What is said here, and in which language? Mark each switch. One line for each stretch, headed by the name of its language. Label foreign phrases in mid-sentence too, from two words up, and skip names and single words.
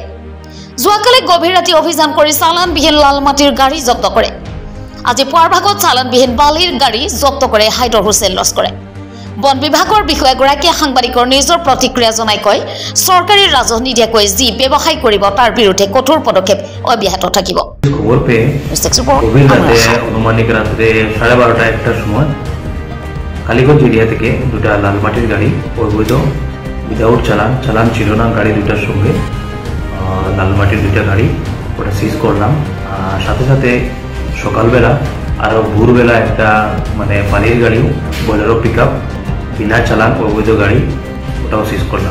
Assamese: যোৱাকালি গভীৰ ৰাতি অভিযান কৰি চালানবিহীন লাল মাটিৰ গাড়ী জব্দ কৰে। আজি পুৱাৰ ভাগত চালানবিহীন বালিৰ গাড়ী জব্দ কৰে হাইদৰ হুছেইন লস্কৰে। বন বিভাগৰ বিষয়াগৰাকীয়ে সাংবাদিকৰ নিজৰ প্ৰতিক্ৰিয়া জনাই কয়, চৰকাৰী ৰাজহ নিদিয়াকৈ যি ব্যৱসায় কৰিব তাৰ বিৰুদ্ধে কঠোৰ পদক্ষেপ অব্যাহত থাকিব।
Bangla: খবর পেয়ে গভীর রাতে অনুমানিক রাত্রে 12:30-1টার সময় কালীগঞ্জ এরিয়া থেকে দুটা লাল মাটির গাড়ি অবৈধ উইদাউট চালান ছিল না গাড়ি দুটার সঙ্গে লাল মাটির দুটা গাড়ি ওটা সিজ করলাম। সাথে সাথে সকালবেলা আরও ভোরবেলা একটা মানে পানির গাড়িও বোলেরো পিকআপ বিনা চালান অবৈধ গাড়ি ওটাও সিজ করলাম।